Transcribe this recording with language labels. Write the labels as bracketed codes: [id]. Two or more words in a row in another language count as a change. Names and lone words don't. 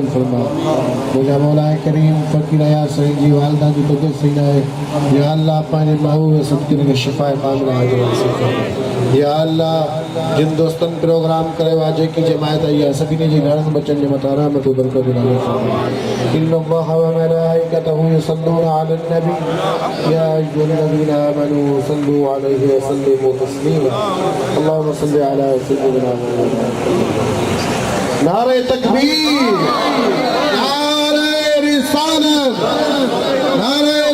[sd] फरमा मुंहिंजा मौलाए करीम फ़क़ीर या साईं जी वालिदा जी तबियत सही न आहे [ar] يا الله [sd] पंहिंजे महबूब सदके खे शिफ़ाए कामिला आजिला नसीब फरमा [ar] يا الله [sd] जिन दोस्तनि प्रोग्राम कयो आहे जेकी जमायत आई आहे सभिनी जे घरनि बचनि जे मथां रहमतूं बरकतूं नाज़िल फरमा [ar] إن الله وملائكته يصلون على النبي يا أيها الذين آمنوا صلوا عليه وسلموا تسليما اللهم صل على سيدنا محمد [ur] نعرے تکبیر نعرے رسالت نعرے